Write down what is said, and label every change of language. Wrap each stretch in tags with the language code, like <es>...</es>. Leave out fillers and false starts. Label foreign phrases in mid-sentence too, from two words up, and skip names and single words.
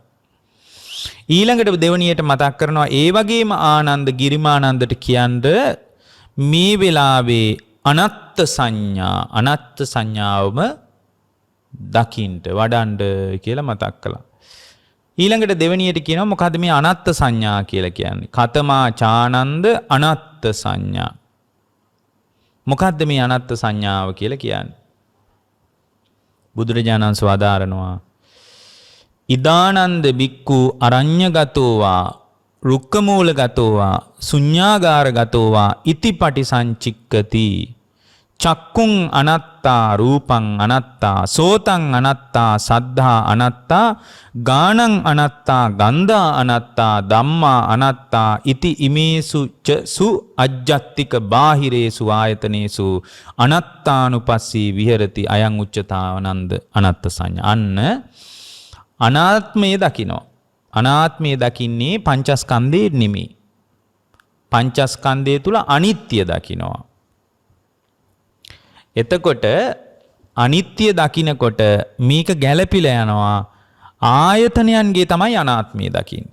<si>ඊළඟට දෙවණියට මතක් කරනවා ඒ වගේම ආනන්ද ගිරිමානන්දට කියන්නේ මේ වෙලාවේ අනත්ත් සංඥාවම දකින්ට වඩන්ඩ කියලා මතක් කළා. ඊළඟට දෙවණියට කියනවා මොකද්ද මේ අනත්ත් සංඥා කියලා කියන්නේ?</si> <pi>කතමා චානන්ද අනත්ත් සංඥා.</pi> <si>මොකද්ද මේ අනත්ත් සංඥාව කියලා කියන්නේ? බුදුරජාණන් වදාරනවා</si> <pi>ඉදානන්ද බික්කු අරඤ්‍යගතෝවා රුක්කමූලගතෝවා ශුඤ්ඤාගාරගතෝවා ඉතිපටි සංචික්කති චක්කුං අනත්තා රූපං අනත්තා සෝතං අනත්තා සද්ධා අනත්තා ගානං අනත්තා ගන්ධා අනත්තා ධම්මා අනත්තා ඉති ඉමේසු ච සු අජ්ජත්තික බාහිරේසු ආයතනේසු අනත්තානුපස්සී විහෙරති අයං උච්චතාවනන්ද අනත්ත සංඥා.</pi> <si>අන්න අනාත්මය දකිනවා. අනාත්මය දකින්නේ පංචස්කන්ධේ නෙමෙයි. පංචස්කන්ධය තුල අනිත්‍ය දකිනවා. එතකොට අනිත්‍ය දකිනකොට මේක ගැළපිලා යනවා ආයතනයන්ගේ තමයි අනාත්මය දකින්නේ.</si>